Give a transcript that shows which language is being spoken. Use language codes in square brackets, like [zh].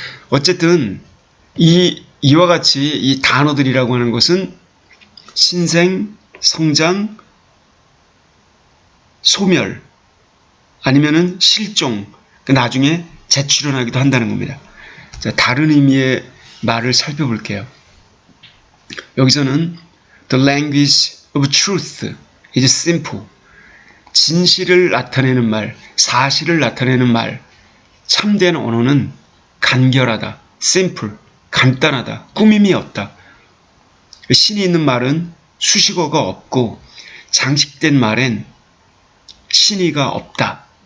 [ko] 어쨌든 이와 같이 이 단어들이라고 하는 것은 신생, 성장, 소멸 아니면은 실종, 나중에 재출현하기도 한다는 겁니다. 자, 다른 의미의 말을 살펴볼게요. 여기서는 [en] The language of truth is simple. [ko] 진실을 나타내는 말, 사실을 나타내는 말, 참된 언어는 간결하다, simple, 간단하다, 꾸밈이 없다. 신이 있는 말은 수식어가 없고 장식된 말엔 신의가 없다.